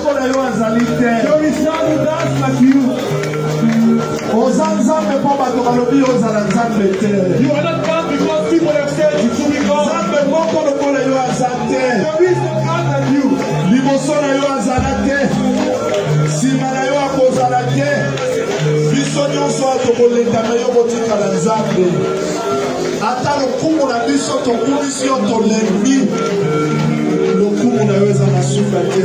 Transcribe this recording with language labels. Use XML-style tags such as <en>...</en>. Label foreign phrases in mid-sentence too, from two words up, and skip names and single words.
<ln>yo azali te.</ln> <en>There is none who does like you.</en> <ln>Oza nzambe mpo bato balobi ozala nzambe te.</ln> <en>You are not God because people have said you to be God.</en> <ln>Nzambe moko lokola yo aza te.</ln> <en>There is no God like you.</en> <ln>Liboso na yo azala te. Nsima na yo akozala te. Biso nyonso tokoleka na yo kotikala nzambe. Ata lokumu na biso tokumisi yo tolembi. Lokumu na yo eza na suka te.</ln>